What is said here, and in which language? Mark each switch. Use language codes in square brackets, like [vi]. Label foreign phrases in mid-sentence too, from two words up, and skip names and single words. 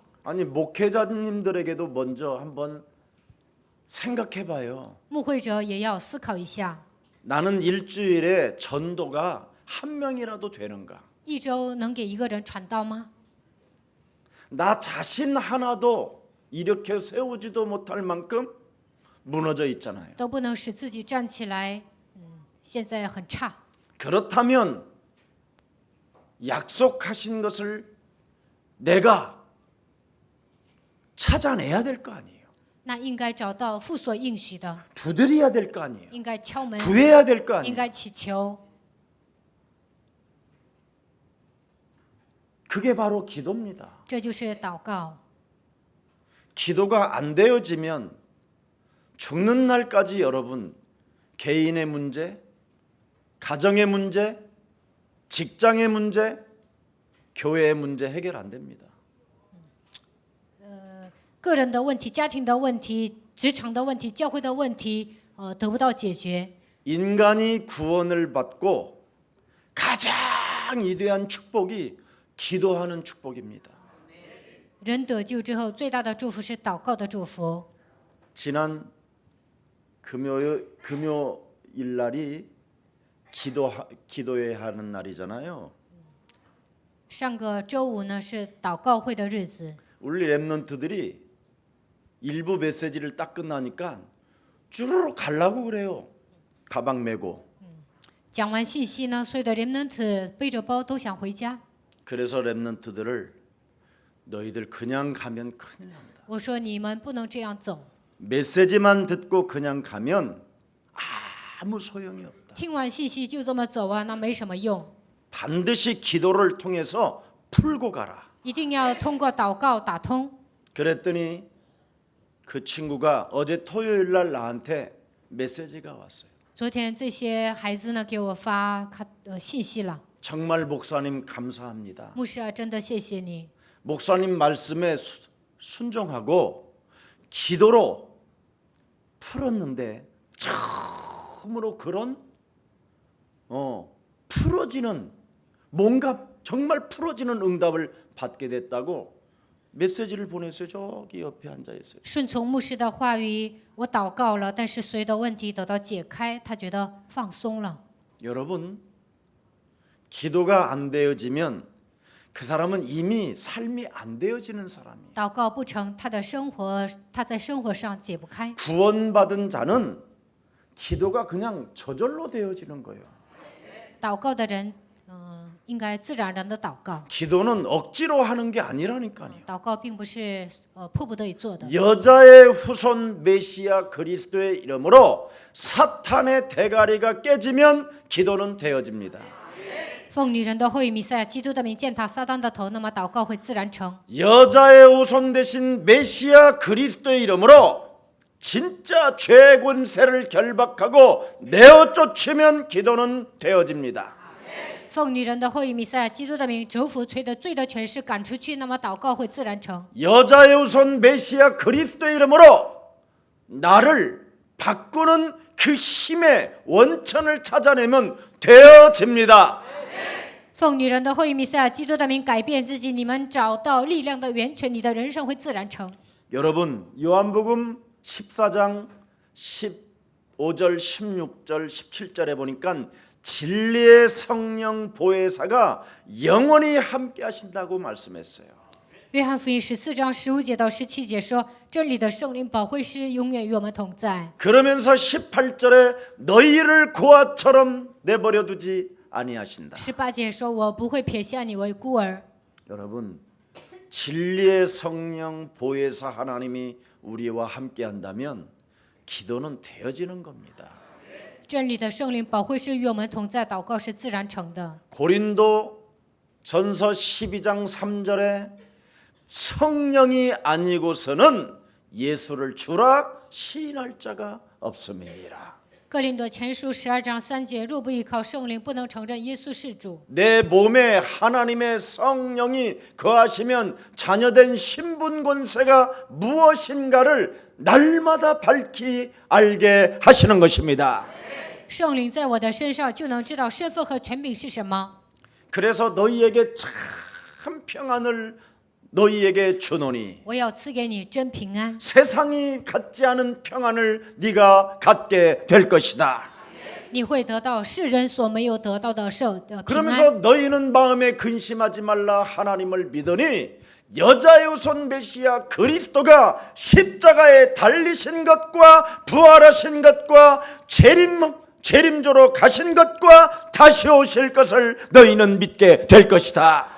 [ko] 아니 목회자님들에게도 먼저 한번 생각해봐요. [zh] 牧会者也要思考一下， [ko] 나는 일주일에 전도가 한 명이라도 되는가? [zh] 一周能给一个人传道吗？ [ko] 나 자신 하나도 일으켜 세우지도 못할 만큼 무너져 있잖아요. [zh] 都不能使自己站起来，现在很差。 [ko] 그렇다면 약속하신 것을 내가 찾아내야 될 거 아니에요. [zh] 那应该找到父所应许的， [ko] 두드려야 될 거 아니에요. [zh] 应该敲门， [ko] 구해야 될 거 [zh] 应 [ko] 아니에요. [zh] 该祈求。 [ko] 그게 바로 기도입니다. [zh] 这就是祷告。 [ko] 기도가 안 되어지면 죽는 날까지 여러분 개인의 문제, 가정의 문제, 직장의 문제, 교회의 문제 해결 안 됩니다. [zh] 个人的问题、家庭的问题、职场的问题、教会的问题，得不到解决。 [ko] 인간이 구원을 받고 가장 위대한 축복이 기도하는 축복입니다. [zh] 人得救之后，最大的祝福是祷告的祝福。 [ko] 지난 금요일 날이 기도해야 하는 날이잖아요. [zh] 上个周五呢是祷告会的日子， [ko] 우리 랩런트들이 일부 메시지를 딱 끝나니까 주르륵 가려고 그래요. 가방 메고. [zh] 讲完信息呢，所有的 remnant 背着包都想回家。 [ko] 그래서 렘넌트들을 너희들 그냥 가면 큰일 난다. [zh] 我说你们不能这样走， [ko] 메시지만 듣고 그냥 가면 아무 소용이 없다. [zh] 听完信息就这么走啊，那没什么用， [ko] 반드시 기도를 통해서 풀고 가라. [zh] 一定要通过祷告打通。 [ko] 그랬더니 그 친구가 어제 토요일 날 나한테 메시지가 왔어요. [zh] 昨天这些孩子呢给我发信息了， [ko] 정말 목사님 감사합니다. [zh] 牧师啊，真的谢谢你， [ko] 목사님 말씀에 순종하고 기도로 풀었는데 처음으로 그런 풀어지는 뭔가 정말 풀어지는 응답을 받게 됐다고 메시지를 보냈어요. 저기 옆에 앉아 있어요. [zh] 顺从牧师的话语，我祷告了，但是所有的问题得到解开，他觉得放松了。 [ko] 여러분, 기도가 안 되어지면 그 사람은 이미 삶이 안 되어지는 사람이에요. [zh] 祷告不成，他在生活上解不开。 [ko] 구원받은 자는 기도가 그냥 저절로 되어지는 거예요. [zh] 祷告的人，应该自然而然的祷告。 [ko] 기도는 억지로 하는 게 아니라니까요. [zh] 祷告并不是迫不得已做的。 [ko] 여자의 후손 메시아 그리스도의 이름으로 사탄의 대가리가 깨지면 기도는 되어집니다. [zh] 奉女人的后裔弥赛亚基督的名践踏撒旦的头，那么祷告会自然成。 [ko] 여자의 후손 대신 메시아 그리스도의 이름으로 진짜 죄 권세를 결박하고 내어 쫓으면 기도는 되어집니다. [zh] 奉女人的后裔弥赛亚基督的名折服罪的权势赶出去，那么祷告会自然成。 [ko] 여자의 후손 메시아 그리스도의 이름으로 나를 바꾸는 그 힘의 원천을 찾아내면 되어집니다. [zh] 奉女人的后裔弥赛亚基督的名改变自己，你们找到力量的源泉，你的人生会自然成。 [ko] 여러분, 요한복음 14장 15절, 16절, 17절에 보니까 진리의 성령 보혜사가 영원히 함께 하신다고 말씀했어요. [zh] 约翰福音14章15节到17节说，真理的圣灵保惠师永远与我们同在。 [ko] 그러면서 18절에 너희를 고아처럼 내버려 두지 아니하신다. [zh] 18 节说，我不会撇下你为孤儿。 [ko] 여러분, 진리의 성령 보혜사 하나님이 우리와 함께 한다면 기도는 되어지는 겁니다. [zh] 真理的圣灵保惠师与我们同在，祷告是自然成的。 [ko] 고린도 전서 12장 3절에 성령이 아니고서는 예수를 주라 시인할 자가 없음이니라. [zh] 哥林多前书12章3节，若不依靠圣灵，不能承认耶稣是主。 [ko] 내 몸에 하나님의 성령이 거하시면 자녀된 신분 권세가 무엇인가를 날마다 밝히 알게 하시는 것입니다. [zh] 圣灵在我的身上，就能知道身份和权柄是什么。 [ko] 그래서 너희에게 참 평안을 너희에게 주노니 [zh] 我要赐给你真平安， [ko] 세상이 갖지 않은 평안을 네가 갖게 될 것이다. [zh] 你会得到世人所没有得到的平安。 [ko] 그러면서 너희는 마음에 근심하지 말라 하나님을 믿으니 여자의 후손 메시아 그리스도가 십자가에 달리신 것과 부활하신 것과 재림조로 가신 것과 다시 오실 것을 너희는 믿게 될 것이다.